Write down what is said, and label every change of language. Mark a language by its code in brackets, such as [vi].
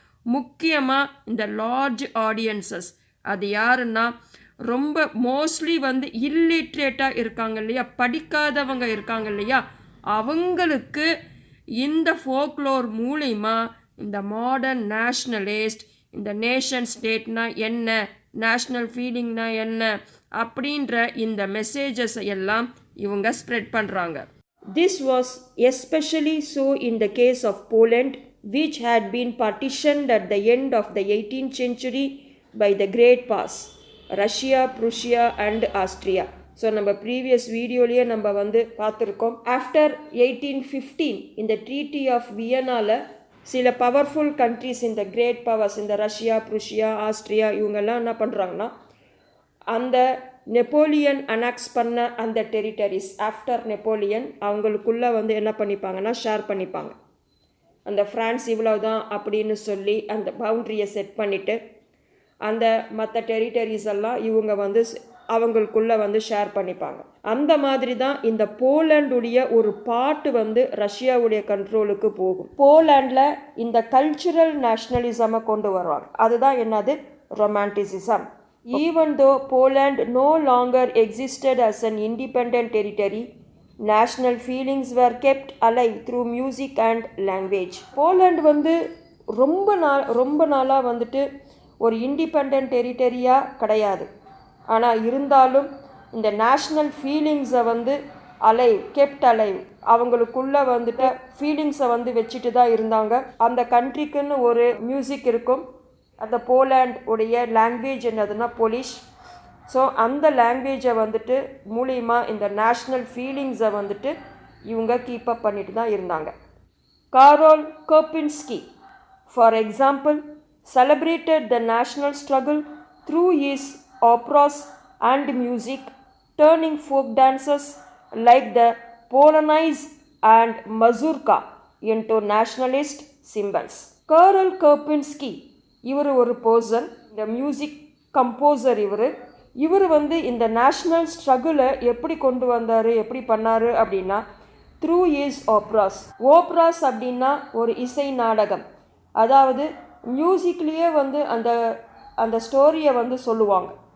[ta] முக்கியமாக இந்த large audiences, அது யாருன்னா ரொம்ப மோஸ்ட்லி வந்து இல்லிட்ரேட்டாக இருக்காங்க இல்லையா, படிக்காதவங்க இருக்காங்க இல்லையா, அவங்களுக்கு இந்த ஃபோக்லோர் மூலிமா இந்த மாடர்ன் நேஷ்னலிஸ்ட், இந்த நேஷன் ஸ்டேட்னா என்ன, நேஷ்னல் ஃபீலிங்னா என்ன அப்படின்ற இந்த மெசேஜஸ் எல்லாம் இவங்க ஸ்ப்ரெட் பண்ணுறாங்க. [en] This was especially so in the case of Poland, which had been partitioned at the end of the 18th century by the Great Powers, Russia, Prussia and Austria. [ta] So நம்ம previous வீடியோலேயே நம்ம வந்து பார்த்துருக்கோம். After 1815 இந்த treaty of வியனாவில் சில powerful countries, இந்த great powers, இந்த Russia, Prussia, Austria, இவங்கெல்லாம் என்ன பண்ணுறாங்கன்னா அந்த நெப்போலியன் அனெக்ஸ் பண்ண அந்த டெரிட்டரிஸ் ஆஃப்டர் நெப்போலியன் அவங்களுக்குள்ளே வந்து என்ன பண்ணிப்பாங்கன்னா ஷேர் பண்ணிப்பாங்க. அந்த ஃப்ரான்ஸ் இவ்வளோதான் அப்படின்னு சொல்லி அந்த பவுண்ட்ரியை செட் பண்ணிவிட்டு அந்த மற்ற டெரிட்டரிஸ் எல்லாம் இவங்க வந்து அவங்களுக்குள்ளே வந்து ஷேர் பண்ணிப்பாங்க. அந்த மாதிரி தான் இந்த போலாண்டுடைய ஒரு பார்ட்டு வந்து ரஷ்யாவுடைய கண்ட்ரோலுக்கு போகும். போலாண்டில் இந்த கல்ச்சுரல் நேஷ்னலிசமை கொண்டு வருவாங்க. அதுதான் என்னது, romanticism. [en] Even though Poland no longer existed as an independent territory, national feelings were kept alive through music and language. [ta] Poland வந்து ரொம்ப நாளாக வந்துட்டு ஒரு இண்டிபெண்ட் டெரிட்டரியாக கிடையாது. ஆனால் இருந்தாலும் இந்த நேஷ்னல் ஃபீலிங்ஸை வந்து கெப்ட் அலைவ், அவங்களுக்குள்ளே வந்துட்டு ஃபீலிங்ஸை வந்து வச்சுட்டு தான் இருந்தாங்க. அந்த கண்ட்ரிக்குன்னு ஒரு மியூசிக் இருக்கும். அந்த போலாண்ட் உடைய லாங்குவேஜ் என்னதுன்னா போலிஷ். ஸோ அந்த லாங்குவேஜை வந்துட்டு மூலிமா இந்த நேஷ்னல் ஃபீலிங்ஸை வந்துட்டு இவங்க கீப்பப் பண்ணிட்டு தான் இருந்தாங்க. [en] Karol Kurpinski for example celebrated the national struggle through his operas and music, turning folk dances like the Polonaise and mazurka into nationalist symbols. [ta] காரோல் கோபின்ஸ்கி இவர் ஒரு பர்சன், இந்த மியூசிக் கம்போசர். இவர் வந்து இந்த நேஷ்னல் ஸ்ட்ரகிளை எப்படி கொண்டு வந்தார், எப்படி பண்ணார் அப்படின்னா த்ரூ இஸ் ஓப்ராஸ் அப்படின்னா ஒரு இசை நாடகம். அதாவது மியூசிக்லேயே வந்து அந்த ஸ்டோரியை வந்து சொல்லுவாங்க.